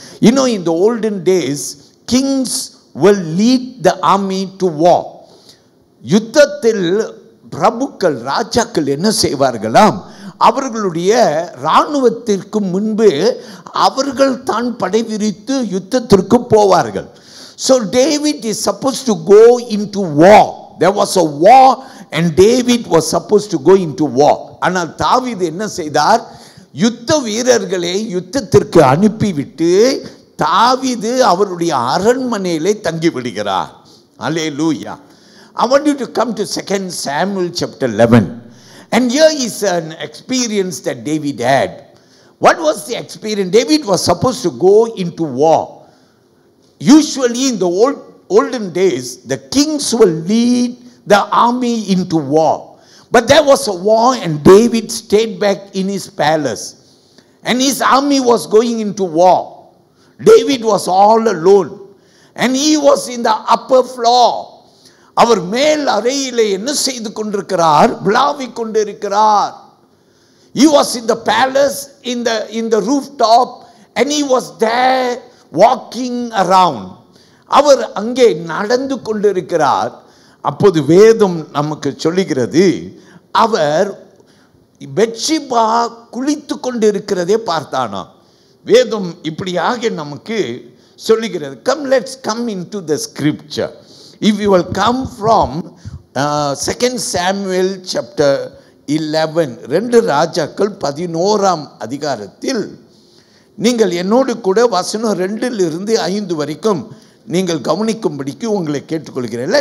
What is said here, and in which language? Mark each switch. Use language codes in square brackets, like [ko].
[en] You know, in the olden days, kings will lead the army to war. [ta] யுத்தத்தில் பிரபுக்கள், ராஜாக்கள் என்ன செய்வார்களாம்? அவர்களுடைய இராணுவத்திற்கு முன்பு அவர்கள் தான் படை விரித்து யுத்தத்திற்கு போவார்கள். [en] So David is supposed to go into war. There was a war and David was supposed to go into war. [ta] ஆனால் தாவீது என்ன செய்தார்? யுத்த வீரர்களை யுத்தத்திற்கு அனுப்பிவிட்டு தாவீது அவருடைய அரண்மனையிலே தங்கி விடுகிறார். அல்லேலூயா. [en] I want you to come to 2 Samuel chapter 11. And here is an experience that David had. What was the experience? David was supposed to go into war. Usually in the olden days, the kings will lead the army into war. But there was a war and David stayed back in his palace. And his army was going into war. David was all alone. And he was in the upper floor. [ta] அவர் மேல் அறையிலே என்ன செய்து கொண்டிருக்கிறார்? விளாவிக் கொண்டிருக்கிறார். [en] He was in the palace, in the rooftop, and he was there walking around. [ta] அவர் அங்கே நடந்து கொண்டிருக்கிறார். அப்போது வேதம் நமக்கு சொல்லுகிறது, அவர் பெத்ஷிபா குளித்து கொண்டிருக்கிறதே பார்த்தானா. வேதம் இப்படியாக நமக்கு சொல்லுகிறது. [en] Let's come into the scripture. If you will come from 2 Samuel chapter 11, [ta] 2 ராஜாக்கள் 11ஆம் அதிகாரத்தில் நீங்கள் என்னோடு கூட வசனம் 2 to 5 வரைக்கும் நீங்கள் கவனிக்கும்படிக்கு உங்களை கேட்டுக்கொள்கிறேன்.